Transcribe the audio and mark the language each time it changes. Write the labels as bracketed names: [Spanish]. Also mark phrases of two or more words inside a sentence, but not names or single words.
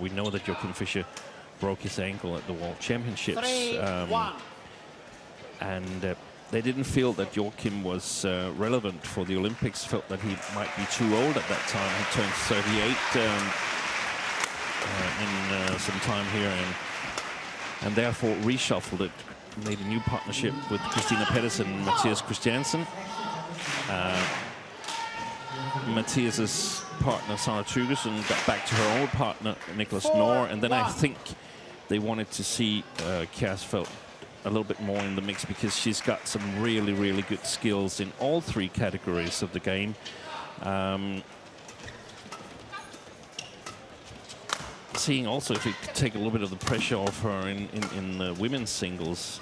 [English] We know that Joachim Fischer broke his ankle at the World Championships, and they didn't feel that Joachim was relevant for the Olympics, felt that he might be too old at that time. He turned 38 in some time here, and therefore reshuffled it, made a new partnership with Christina Pedersen and Mathias Christiansen. Mathias's partner, Sara Tugersen, got back to her old partner, Niklas Knorr, and then I think they wanted to see Kjaersfeldt a little bit more in the mix, because she's got some really, really good skills in all 3 categories of the game. Seeing also if it could take a little bit of the pressure off her in the women's singles.